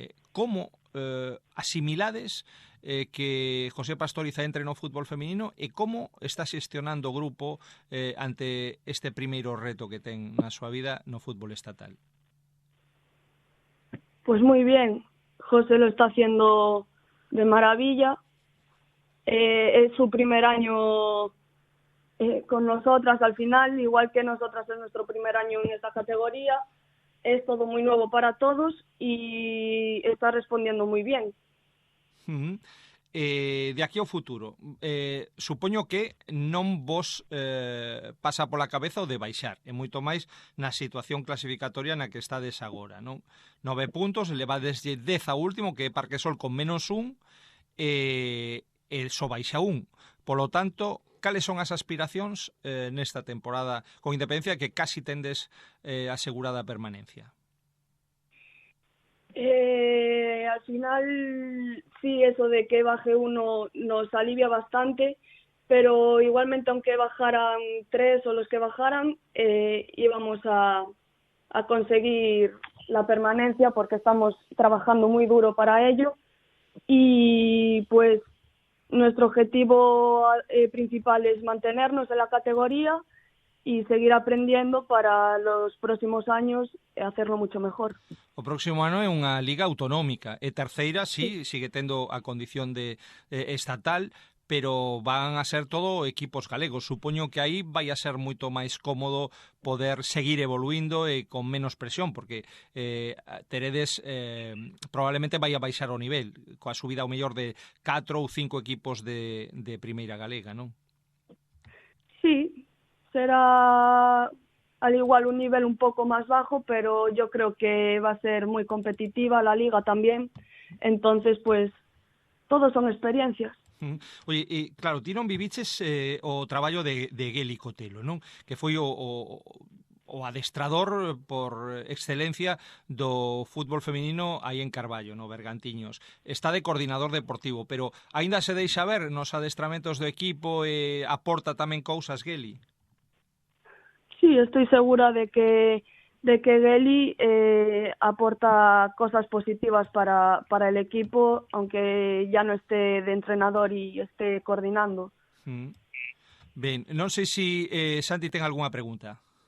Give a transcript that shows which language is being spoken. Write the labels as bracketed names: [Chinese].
[Galician] Como asimilades que José Pastoriza entre no fútbol feminino e como está xestionando o grupo ante este primeiro reto que ten na súa vida no fútbol estatal? [Spanish] Pues muy bien, José lo está haciendo de maravilla. Es su primer año con nosotras al final, igual que nosotras es nuestro primer año en esta categoría. Es todo muy nuevo para todos y está respondiendo muy bien. [Galician] De aquí ao futuro, supoño que non vos pasa pola cabeza o de baixar, e moito máis na situación clasificatoria na que estades agora, non? 9 puntos, levades 10 a último, que é Parquesol con -1, e só baixa 1. Polo tanto, cales son as aspiracións nesta temporada, con independencia que casi tendes asegurada a permanencia? [Spanish] Al final, sí, eso de que baje uno nos alivia bastante, pero igualmente aunque bajaran 3 o los que bajaran, íbamos a conseguir la permanencia porque estamos trabajando muy duro para ello y pues nuestro objetivo principal es mantenernos en la categoría y seguir aprendiendo para los próximos años hacerlo mucho mejor. [Galician] O próximo ano é unha liga autonómica, e terceira, sí, sigue tendo a condición de estatal, pero van a ser todo equipos galegos. Supoño que aí vai a ser moito máis cómodo poder seguir evoluindo e con menos presión, porque teredes, probablemente vai a baixar o nivel, coa subida ao mellor de 4 ou 5 equipos de primeira galega, non? [Spanish] Sí, será al igual un nivel un poco más bajo, pero yo creo que va a ser muy competitiva la liga también. Entonces, pues, todos son experiencias. [Galician] Oye, claro, ti non viviches o traballo de Geli Cotelo, non? Que foi o adestrador por excelencia do fútbol feminino aí en Carballo, no Bergantiños. Está de coordinador deportivo, pero aínda se deixa ver nos adestramentos do equipo e aporta tamén cousas Geli? [Spanish] Sí, estoy segura de que Geli aporta cosas positivas para el equipo, aunque ya no esté de entrenador y esté coordinando. [Galician] Ben, non sei se Santi ten algunha pregunta.